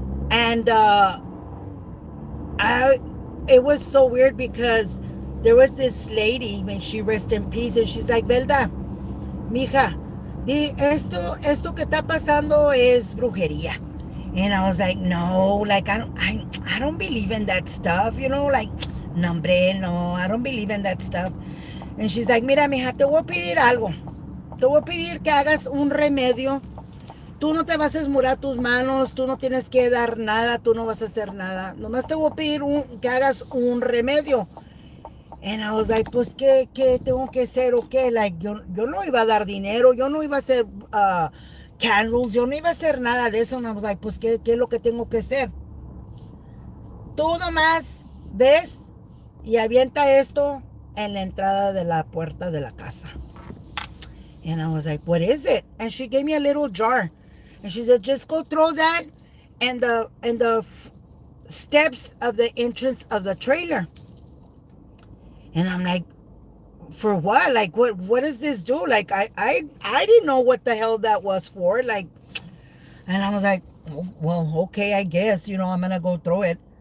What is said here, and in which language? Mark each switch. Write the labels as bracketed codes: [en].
[en] And I it was so weird because there was this lady, when she rest in peace, and she's like, Velda, [es] mija, esto que está pasando es brujería. [en] And I was like, no, like I don't believe in that stuff, like, [es] no, hombre, no, [en] I don't believe in that stuff. And she's like, [es] mira, mija, te voy a pedir algo. Te voy a pedir que hagas un remedio. Tú no te vas a esmurar tus manos, tú no tienes que dar nada, tú no vas a hacer nada. Nomás te voy a pedir que hagas un remedio. [en] And I was like, [es] pues, ¿qué tengo que hacer o qué? Like, yo no iba a dar dinero, yo no iba a hacer candles, yo no iba a hacer nada de eso. [en] And I was like, [es] pues, ¿qué es lo que tengo que hacer? Tú nomás ves y avienta esto en la entrada de la puerta de la casa. [en] And I was like, what is it? And she gave me a little jar. And she said, just go throw that in the steps of the entrance of the trailer. And I'm like, for what? Like, what does this do? Like, I didn't know what the hell that was for. Like, and I was like, oh, well, okay, I guess, I'm gonna go throw it.